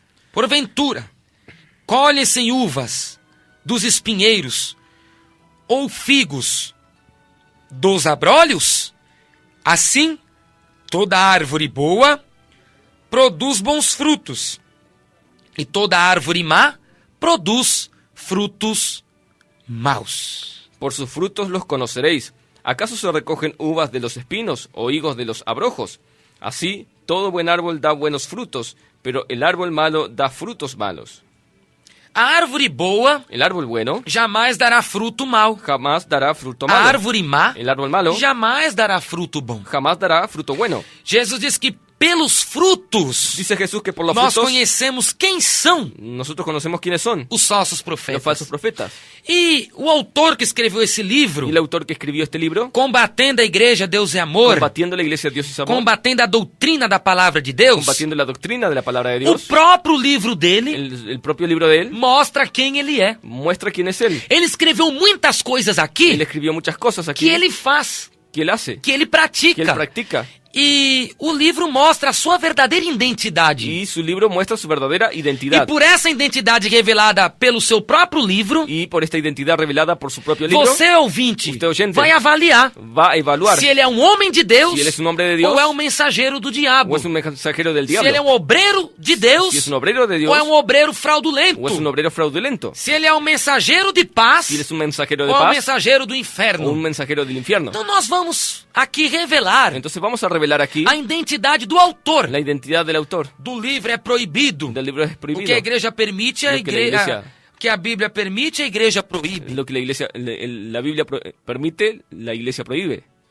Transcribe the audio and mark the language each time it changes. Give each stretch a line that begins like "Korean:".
Portuguese: Porventura, colhem-se uvas dos espinheiros ou figos dos abrolhos? Assim, toda árvore boa produz bons frutos, e toda árvore má produz frutos maus.
Spanish: por sus frutos los conoceréis. ¿Acaso se recogen uvas de los espinos o higos de los abrojos? Así, todo buen árbol da buenos frutos, pero el árbol malo da frutos malos.
Portuguese: A árvore boa
Spanish: El árbol bueno
Portuguese: jamais dará fruto mau.
Spanish: jamás dará fruto
Portuguese: A
Spanish: malo.
Portuguese: árvore má
Spanish: El árbol malo
Portuguese: jamais dará fruto bom.
Spanish: jamás dará fruto bueno.
Portuguese: Jesus diz que pelos frutos
Spanish: Dice Jesús que por los
Portuguese: nós
Spanish: frutos
Portuguese: conhecemos quem são
Spanish: nosotros conocemos quiénes son,
Portuguese: os falsos
Spanish: los
Portuguese: profetas.
Spanish: falsos profetas.
Portuguese: E o autor que escreveu esse livro,
Spanish: Y el autor que escribió este libro,
Portuguese: combatendo a igreja Deus e Amor,
Spanish: combatiendo la iglesia de Dios y su amor,
Portuguese: combatendo a doutrina da palavra de Deus,
Spanish: combatiendo la doctrina de la palabra de
Portuguese: o
Spanish: Dios,
Portuguese: próprio livro dele
Spanish: el propio libro de él
Portuguese: mostra quem ele é.
Spanish: muestra quién es él.
Portuguese: Ele escreveu muitas coisas
Spanish: Él
Portuguese: aqui
Spanish: escribió muchas cosas aquí
Portuguese: que ele faz,
Spanish: que él hace,
Portuguese: que ele
Spanish: que él
Portuguese: pratica.
Spanish: practica.
Portuguese: E o livro mostra a sua verdadeira identidade.
Spanish: Y su libro muestra su verdadera
Portuguese: E
Spanish: identidad.
Portuguese: por essa identidade revelada pelo seu próprio livro,
Spanish: Y por esta identidad revelada por su propio libro,
Portuguese: você, ouvinte,
Spanish: Usted, oyente,
Portuguese: vai avaliar
Spanish: va a evaluar
Portuguese: se ele é um homem de Deus
Spanish: si él es un hombre de Dios
Portuguese: ou é um mensageiro do diabo.
Spanish: o es un mensajero del
Portuguese: Se ele é
Spanish: diablo,
Portuguese: um obreiro de Deus
Spanish: si es un obrero de Dios
Portuguese: ou é um obreiro
Spanish: o es un
Portuguese: fraudulento.
Spanish: obrero fraudulento,
Portuguese: Se ele é um mensageiro de paz
Spanish: si él es un mensajero de
Portuguese: ou é um
Spanish: paz
Portuguese: mensageiro do
Spanish: o
Portuguese: inferno.
Spanish: un mensajero del infierno.
Portuguese: Então nós vamos aqui revelar
Spanish: Entonces vamos a revelar aquí
Portuguese: a identidade do autor.
Spanish: la identidad del autor.
Portuguese: Do livro é proibido.
Spanish: Del libro es
Portuguese: O
Spanish: prohibido.
Portuguese: que a igreja permite, a
Spanish: Lo que la
Portuguese: igreja...
Spanish: iglesia-
Portuguese: O que a Bíblia permite, a igreja proíbe.
Spanish: Lo que la iglesia, la Biblia permite, la iglesia prohíbe.